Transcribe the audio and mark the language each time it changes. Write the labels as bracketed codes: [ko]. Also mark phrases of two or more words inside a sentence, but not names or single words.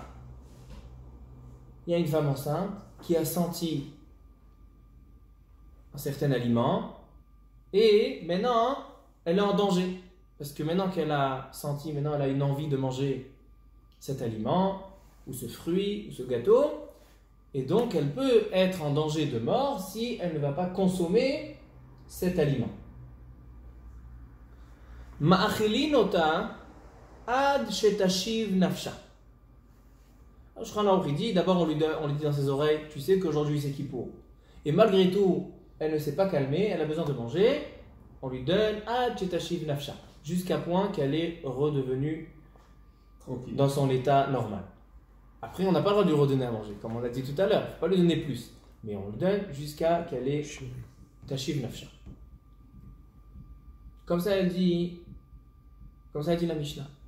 [fr] Il y a une femme enceinte qui a senti un certain aliment et maintenant elle est en danger. Parce que maintenant qu'elle a senti, maintenant elle a une envie de manger cet aliment ou ce fruit ou ce gâteau. Et donc elle peut être en danger de mort si elle ne va pas consommer cet aliment. [he] מאכילין אותה עד שתשיב נפשה. [fr] Shulchan Aruch dit, d'abord on lui dit dans ses oreilles, tu sais qu'aujourd'hui c'est Kippour. Et malgré tout, elle ne s'est pas calmée, elle a besoin de manger. On lui donne [he] עד שתשיב נפשה, [fr] jusqu'à point qu'elle est redevenue tranquille dans son état normal. Après, on n'a pas le droit de lui redonner à manger, comme on l'a dit tout à l'heure. Il ne faut pas lui donner plus. Mais on le donne jusqu'à qu'elle ait [he] תשיב נפשה. [fr] Comme ça, elle dit la Mishnah.